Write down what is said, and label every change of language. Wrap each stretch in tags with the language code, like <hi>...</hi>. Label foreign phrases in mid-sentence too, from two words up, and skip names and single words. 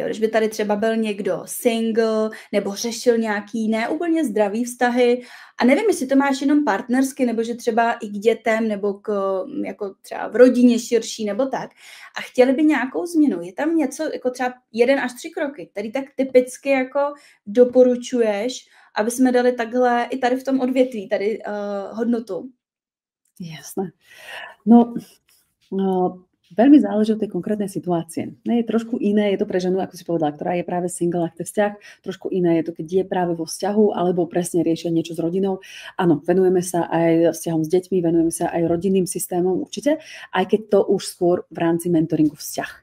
<cs>Když by tady třeba byl někdo single nebo řešil nějaký neúplně zdravý vztahy a nevím, jestli to máš jenom partnersky, nebo že třeba i k dětem nebo jako třeba v rodině širší nebo tak a chtěli by nějakou změnu. Je tam něco, jako třeba 1 až 3 kroky, který tak typicky jako doporučuješ, aby jsme dali takhle i tady v tom odvětví tady hodnotu.</cs> <sk>Jasné. No, veľmi záleží od tej konkrétnej situácie. Je trošku iné, je to pre ženu, ako si povedala, ktorá je práve single a chce vzťah, trošku iné je to, keď je práve vo vzťahu, alebo presne riešia niečo s rodinou. Áno, venujeme sa aj vzťahom s deťmi, venujeme sa aj rodinným systémom určite, aj keď to už skôr v rámci mentoringu vzťah.</sk>